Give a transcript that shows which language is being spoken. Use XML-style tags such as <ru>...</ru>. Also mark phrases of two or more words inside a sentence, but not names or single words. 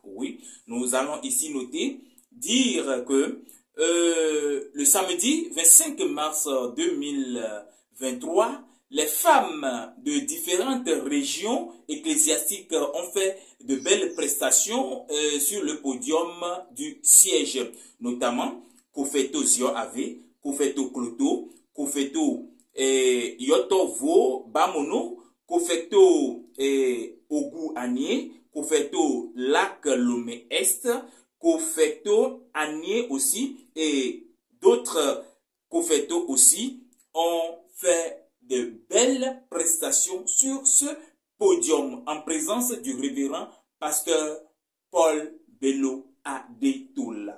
<fr>Oui, nous allons ici noter, dire que le samedi 25 mars 2023, les femmes de différentes régions ecclésiastiques ont fait de belles prestations sur le podium du siège, notamment Kofeto Zio Ave, Kofeto Kloto, Kofeto Yotovo Bamono, Kofeto Ogu Anier, Kofeto Lac Lomé Est, Kofeto Anier aussi, et d'autres Kofeto aussi ont fait de belles prestations sur ce podium en présence du révérend pasteur Paul Bello Adetola.</fr>